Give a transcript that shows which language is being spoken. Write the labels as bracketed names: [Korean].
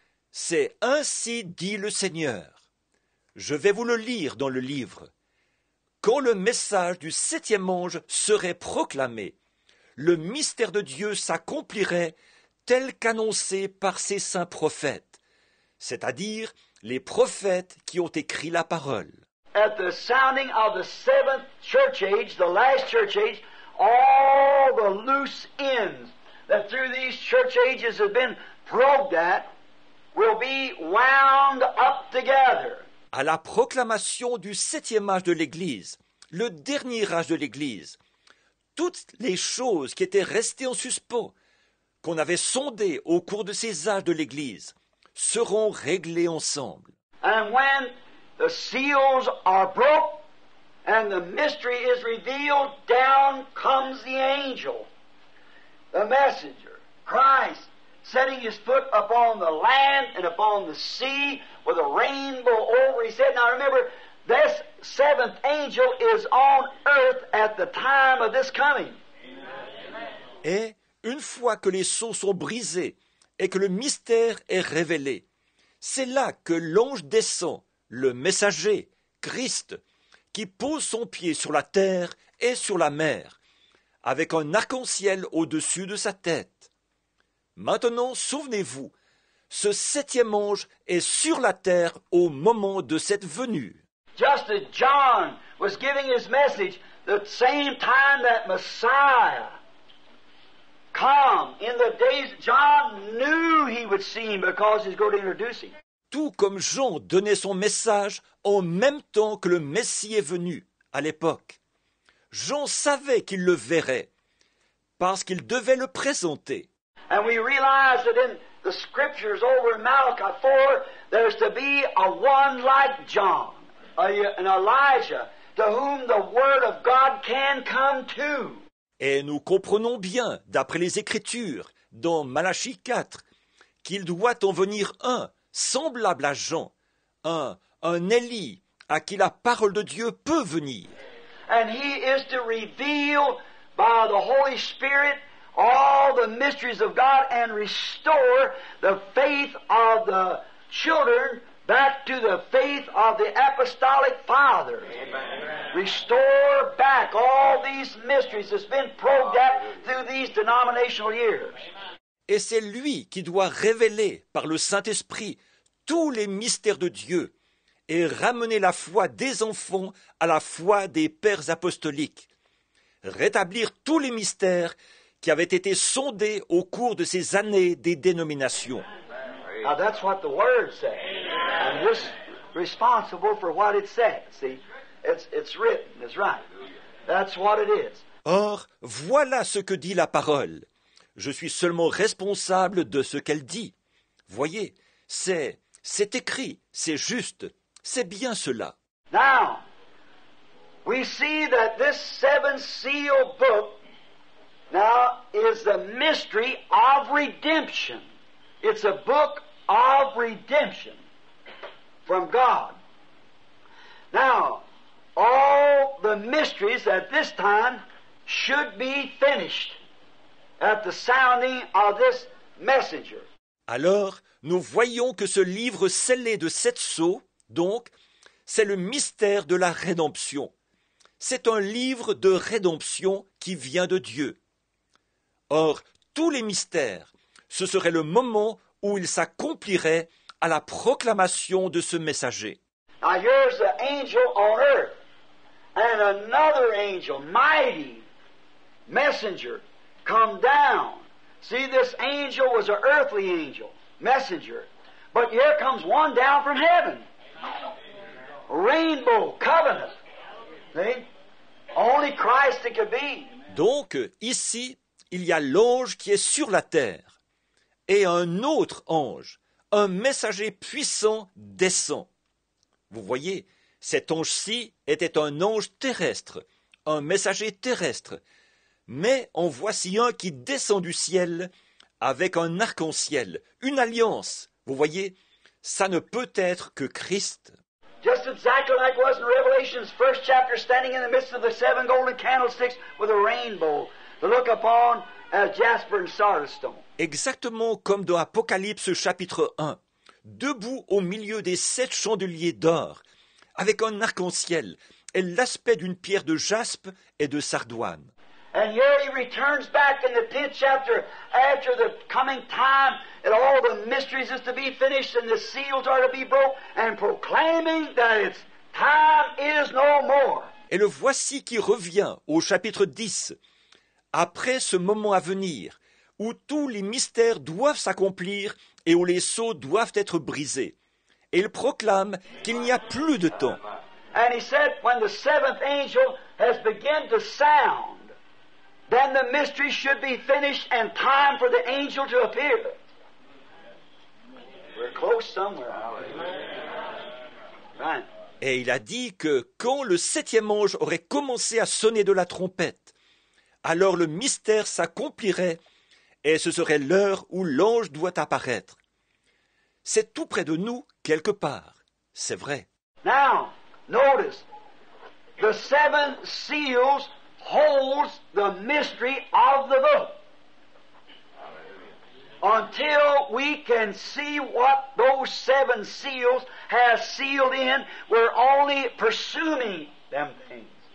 [French] C'est ainsi dit le Seigneur. Je vais vous le lire dans le livre. Quand le message du septième ange serait proclamé, le mystère de Dieu s'accomplirait tel qu'annoncé par ses saints prophètes, c'est-à-dire les prophètes qui ont écrit la parole. [English] At the sounding of the seventh church age, the last church age, all the loose ends that through these church ages have been probed at will be wound up together. [French] À la proclamation du septième âge de l'Église, le dernier âge de l'Église, toutes les choses qui étaient restées en suspens, qu'on avait sondées au cours de ces âges de l'Église, seront réglées ensemble. [English] And when the seals are broke and the mystery is revealed, down comes the angel, the messenger, Christ, setting his foot upon the land and upon the sea with a rainbow over his head. Now remember, this seventh angel is on earth at the time of this coming. [French] Et une fois que les sceaux sont brisés et que le mystère est révélé, c'est là que l'ange descend, le messager, Christ, qui pose son pied sur la terre et sur la mer, avec un arc-en-ciel au-dessus de sa tête. Maintenant, souvenez-vous, ce septième ange est sur la terre au moment de cette venue. [English] Just as John was giving his message, the same time that Messiah come in the days, John knew he would see him because he's going to introduce him. [French] Tout comme Jean donnait son message en même temps que le Messie est venu, à l'époque. Jean savait qu'il le verrait, parce qu'il devait le présenter. [English] And we realize that in the scriptures over in Malachi 4, there's to be a one like John, an Elijah, to whom the word of God can come to. [French] Et nous comprenons bien, d'après les Écritures, dans Malachie 4, qu'il doit en venir un, semblable à Jean, un Élie, à qui la parole de Dieu peut venir. [English] And he is to reveal by the Holy Spirit all the mysteries of God and restore the faith of the children back to the faith of the apostolic fathers. Amen. Restore back all these mysteries that's been probed at through these denominational years. [French] Et c'est lui qui doit révéler par le Saint-Esprit tous les mystères de Dieu et ramener la foi des enfants à la foi des pères apostoliques, rétablir tous les mystères qui avaient été sondés au cours de ces années des dénominations. [English] Now that's what the Word says. And we're responsible for what it says. See, it's written, it's right. That's what it is. [French] Or, voilà ce que dit la parole. Je suis seulement responsable de ce qu'elle dit. Voyez, c'est écrit, c'est juste, c'est bien cela. [English] Now, we see that this seven seal book now is the mystery of redemption. It's a book of redemption from God. Now, all the mysteries at this time should be finished at the sounding of this messenger. [French] Alors, nous voyons que ce livre scellé de 7 sceaux, donc, c'est le mystère de la rédemption. C'est un livre de rédemption qui vient de Dieu. Or, tous les mystères, ce serait le moment où ils s'accompliraient à la proclamation de ce messager. [English] Now here's the angel on earth, and another angel, mighty messenger, come down. See, this angel was an earthly angel, messenger, But here comes one down from heaven. Rainbow covenant. See? Only Christ it could be. [French] Donc, ici, il y a l'ange qui est sur la terre, et un autre ange, un messager puissant descend. Vous voyez, cet ange-ci était un ange terrestre, un messager terrestre, mais en voici un qui descend du ciel avec un arc-en-ciel, une alliance. Vous voyez, ça ne peut être que Christ. [English] Just exactly like it was in Revelation's first chapter, standing in the midst of the seven golden candlesticks with a rainbow to look upon as jasper and sardis stone. [French] Exactement comme dans Apocalypse chapitre 1, debout au milieu des 7 chandeliers d'or, avec un arc-en-ciel et l'aspect d'une pierre de jaspe et de sardoine. [English] And here he returns back in the 10th chapter after the coming time and all the mysteries is to be finished and the seals are to be broke and proclaiming that its time is no more. [French] Et le voici qui revient au chapitre 10, après ce moment à venir, où tous les mystères doivent s'accomplir et où les sceaux doivent être brisés. Et il proclame qu'il n'y a plus de temps. [English] And he said, when the seventh angel has begun to sound, then the mystery should be finished and time for the angel to appear. We're close somewhere. Right. [French] Et il a dit que quand le 7e ange aurait commencé à sonner de la trompette, alors le mystère s'accomplirait et ce serait l'heure où l'ange doit apparaître. C'est tout près de nous, quelque part. C'est vrai. [English] Now, notice, the seven seals holds the mystery of the book. Until we can see what those seven seals have sealed in, we're only pursuing them things.